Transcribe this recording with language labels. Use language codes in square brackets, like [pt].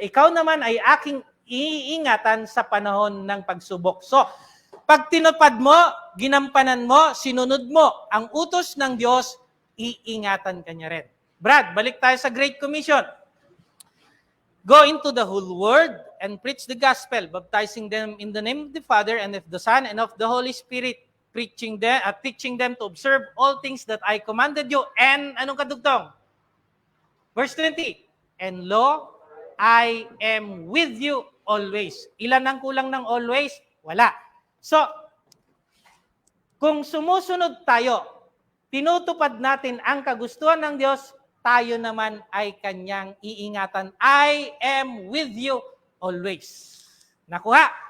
[tl] Ikaw naman ay aking iingatan sa panahon ng pagsubok. So, pag tinupad mo, ginampanan mo, sinunod mo ang utos ng Diyos, iingatan ka niya rin. Brad, balik tayo sa Great Commission. [en] Go into the whole world and preach the gospel, baptizing them in the name of the Father and of the Son and of the Holy Spirit, teaching them to observe all things that I commanded you. And [tl] anong kadugtong? [en] Verse 20. And lo, I am with you always. [tl] Ilan ang kulang ng always? Wala. So, kung sumusunod tayo, tinutupad natin ang kagustuhan ng Diyos, tayo naman ay kanyang iingatan. [en] I am with you always. [tl] Nakuha?